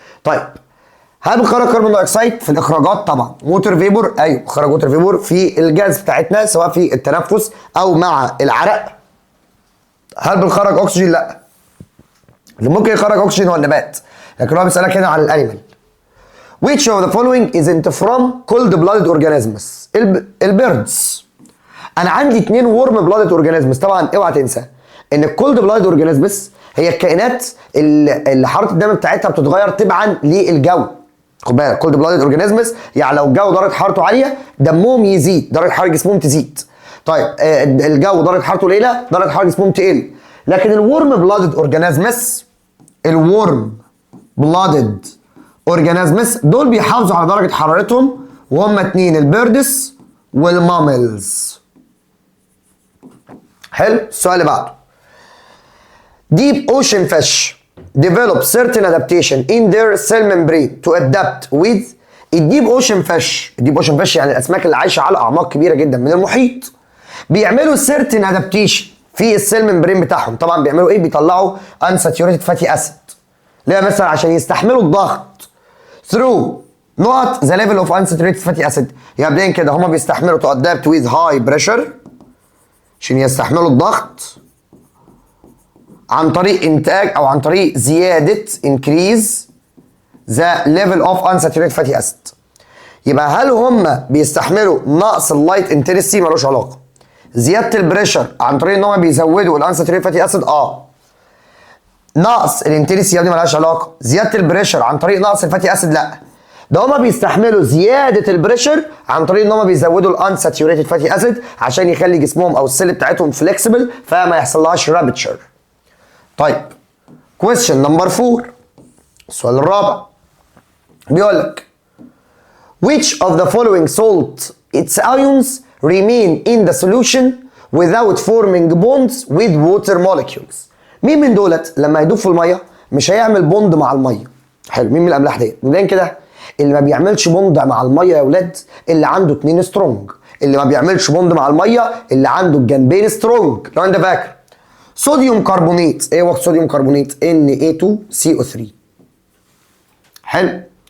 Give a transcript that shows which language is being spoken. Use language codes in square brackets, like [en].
[ar] طيب هل بنخرج كربون دايوكسيد في الاخراجات؟ طبعا. ووتر فيبور؟ ايوه بنخرج ووتر فيبور في الجاز بتاعتنا سواء في التنفس او مع العرق. هل بنخرج اكسجين؟ لا. اللي ممكن يخرج اكسجين هو النبات، لكن هو بيسالك هنا عن الانيمال. [en] Which of the following isn't from cold blooded organisms؟ البيردز. [ar] انا عندي 2 ورم بلادد اورجانيزمز. طبعا اوعى تنسى ان الكولد بلادد اورجانيزمز هي الكائنات اللي حراره الدم بتاعتها بتتغير تبعا للجو. خد بالك، كولد بلادد اورجانيزمز يعني لو الجو درجه حرارته عاليه دمهم يزيد، درجه حراره جسمهم تزيد. طيب الجو درجه حرارته قليله درجه حراره جسمهم تقل. لكن الورم بلادد اورجانيزمز، الورم بلادد اورجانيزمز دول بيحافظوا على درجه حرارتهم، وهم 2 البيردس والماملز. حلو. السؤال اللي بعده. [en] Deep ocean fish develop certain adaptation in their cell membrane to adapt with الديب ocean fish. [ar] الديب اوشن فيش يعني الاسماك اللي عايشه على اعماق كبيره جدا من المحيط. بيعملوا [en] certain adaptation [ar] في السيل ممبرين بتاعهم. طبعا بيعملوا ايه؟ بيطلعوا [en] unsaturated fatty acid. [ar] ليه مثلا؟ عشان يستحملوا الضغط [en] through not the level of unsaturated fatty acid. [ar] يعني مبدئيا كده هما بيستحملوا [en] to adapt with high pressure [ar] عشان يستحملوا الضغط عن طريق انتاج او عن طريق زياده [en] increase the level of unsaturated fatty acid. [ar] يبقى هل هم بيستحملوا نقص اللايت انتنسي؟ ملوش علاقه. زياده البريشر عن طريق ان هم بيزودوا الانساتوريتد فاتي اسيد؟ نقص الانتنسي دي ملهاش علاقه. زياده البريشر عن طريق نقص الفاتي اسيد؟ لا. ده هما بيستحملوا زياده البريشر عن طريق ان هما بيزودوا الانساتوريتد فاتي اسيد عشان يخلي جسمهم او السيل بتاعتهم فليكسبل فما يحصلهاش رابتشر. طيب [en] question number 4 [ar] السؤال الرابع بيقول لك [en] which of the following salt its ions remain in the solution without forming bonds with water molecules؟ [ar] مين من دولت لما يدوب في الميه مش هيعمل بوند مع الميه؟ حلو. مين من الاملاح ديت؟ مبدئيا كده اللي ما بيعملش بوند مع الميه يا اولاد اللي عنده 2 سترونج. اللي ما بيعملش بوند مع الميه اللي عنده الجنبين سترونج. لو انت فاكر صوديوم كربونات. ايه هو صوديوم كربونات؟ Na2CO3. حلو.